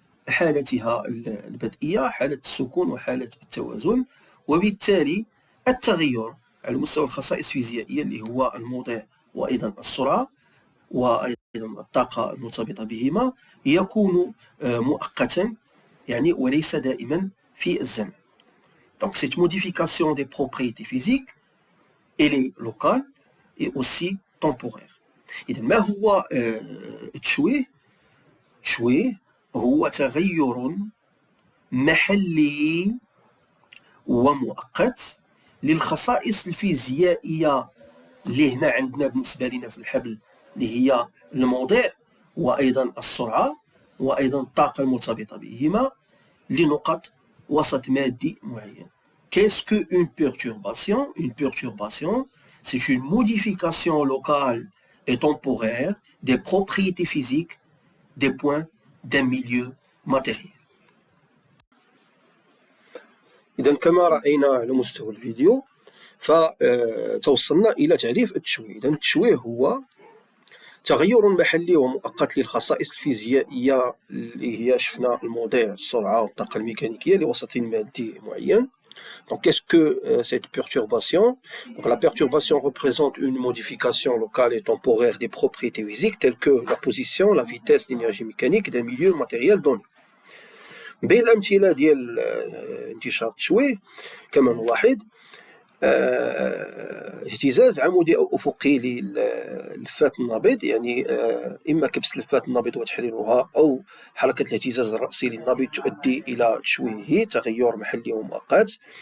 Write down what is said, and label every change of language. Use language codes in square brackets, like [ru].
[ar] حالتها البدئية، حالة السكون وحالة التوازن. وبالتالي التغير على مستوى الخصائص الفيزيائية اللي هو الموضع وأيضا السرعة وأيضا الطاقة المرتبطة بهما يكون مؤقتا، يعني وليس دائما في الزمن. [fr] Donc cette modification des propriétés physiques elle est locale et aussi temporaire. [ar] إذا ما هو التشويه؟ التشويه هو تغير محلي ومؤقت للخصائص الفيزيائية اللي هنا عندنا بالنسبة لنا في الحبل، اللي هي الموضع وأيضا السرعة وأيضا الطاقة المرتبطة بهما لنقط وسط مادي معين. [fr] Qu'est-ce qu'une perturbation? Une perturbation, c'est une modification locale et temporaire des propriétés physiques des points d'un milieu matériel. [ar] إذا كما رأينا على مستوى الفيديو فتوصلنا إلى تعريف التشويه. إذا التشويه هو تغير محلي ومؤقت للخصائص الفيزيائية اللي هي شفنا الموضع، السرعة والطاقة الميكانيكية لوسط مادي معين. [fr] Donc, qu'est-ce que cette perturbation? Donc, la perturbation représente une modification locale et temporaire des propriétés physiques telles que la position, la vitesse, l'énergie mécanique d'un milieu matériel donné. [ar] بين الأمثلة ديال انتشار التشويه كما نلاحظ اهتزاز عمودي أو أفقي للفات النابض، يعني إما كبس لفات النابض وتحريرها أو حركة الاهتزاز الرأسي للنابض تؤدي إلى تشويهه، تغير محلي ومؤقت.